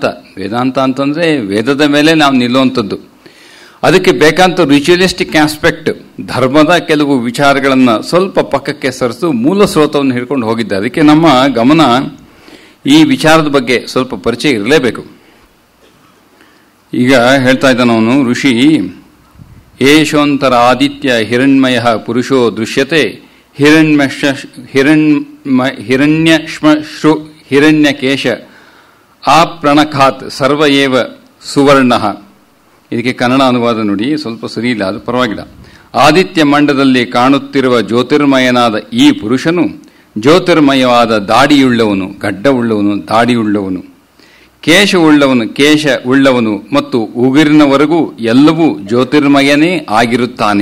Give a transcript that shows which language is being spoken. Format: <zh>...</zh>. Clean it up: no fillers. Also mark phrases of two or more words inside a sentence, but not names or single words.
<kn>ವೇದಾಂತ ಅಂತಂದರೆ ವೇದದ ಮೇಲೆ ನಾವು ನಿಲ್ಲುವಂಥದ್ದು. ಅದಕ್ಕೆ ಬೇಕಂತ</kn> <en>ritualistic aspect</en> <kn>ಧರ್ಮದ ಕೆಲವು ವಿಚಾರಗಳನ್ನು ಸ್ವಲ್ಪ ಪಕ್ಕಕ್ಕೆ ಸರಿಸು ಮೂಲ ಸ್ರೋತವನ್ನು ಹಿಡ್ಕೊಂಡು ಹೋಗಿದ್ದೆ. ಅದಕ್ಕೆ ನಮ್ಮ ಗಮನ ಈ ವಿಚಾರದ ಬಗ್ಗೆ ಸ್ವಲ್ಪ ಪರಿಚಯ ಇರಲೇಬೇಕು. ಈಗ ಹೇಳ್ತಾ ಇದ್ದಾನ ಅವನು ಋಷಿ,</kn> <sa>ಏಷೋಂತರ ಆದಿತ್ಯ ಹಿರಣ್ಮಯ ಪುರುಷೋ ದೃಶ್ಯತೆ ಹಿರಣ್ಯಶ್ಮಶ್ರು ಹಿರಣ್ಯಕೇಶ ಆಪ್ರಣಖಾತ್ ಸರ್ವ ಏವ ಸುವರ್ಣ.</sa> <kn>ಇದಕ್ಕೆ ಕನ್ನಡ ಅನುವಾದ ನೋಡಿ, ಸ್ವಲ್ಪ ಸರಿ ಇಲ್ಲ, ಅದು ಪರವಾಗಿಲ್ಲ. ಆದಿತ್ಯ ಮಂಡದಲ್ಲಿ ಕಾಣುತ್ತಿರುವ ಜ್ಯೋತಿರ್ಮಯನಾದ ಈ ಪುರುಷನು ಜ್ಯೋತಿರ್ಮಯವಾದ ದಾಡಿಯುಳ್ಳವನು, ಗಡ್ಡವುಳ್ಳವನು, ದಾಡಿಯುಳ್ಳವನು, ಕೇಶ ಉಳ್ಳವನು ಮತ್ತು ಉಗುರಿನವರೆಗೂ ಎಲ್ಲವೂ ಜ್ಯೋತಿರ್ಮಯನೇ ಆಗಿರುತ್ತಾನೆ.</kn>